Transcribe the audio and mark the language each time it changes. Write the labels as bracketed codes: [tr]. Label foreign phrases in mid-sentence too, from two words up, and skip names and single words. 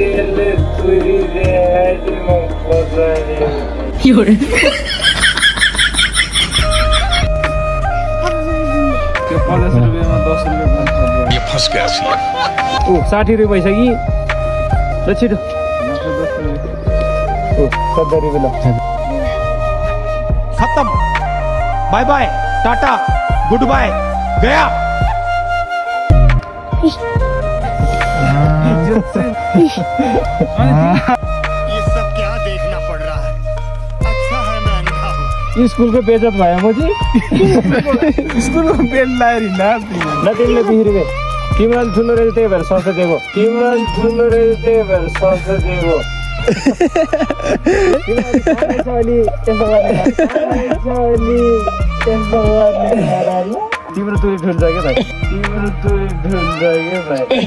[ne] त्यो 50 रुपियाँमा 10 रुपियाँ 60 रुपियाँ पैसा कि ल छिटो 70 रुपियाँ ल। [hi] खत्म, [en] bye bye, [hi] टाटा, [en] good bye, [hi] गया। ये सब क्या देखना पड़ रहा है? अच्छा है मैं अंधा हूँ। [ne] स्कूल को बेइज्जत भयो मोजी। स्कूल को बेल लाएर हिँड्दा ल तिमीले 20 रुपियाँ। तिम्रो ठुलो रहेछ त्यही भएर सस्तो दिएको। तिम्रो तुरी ठुल्छ क्या भाइ, तिम्रो तुरी ठुल्छ क्या भाइ।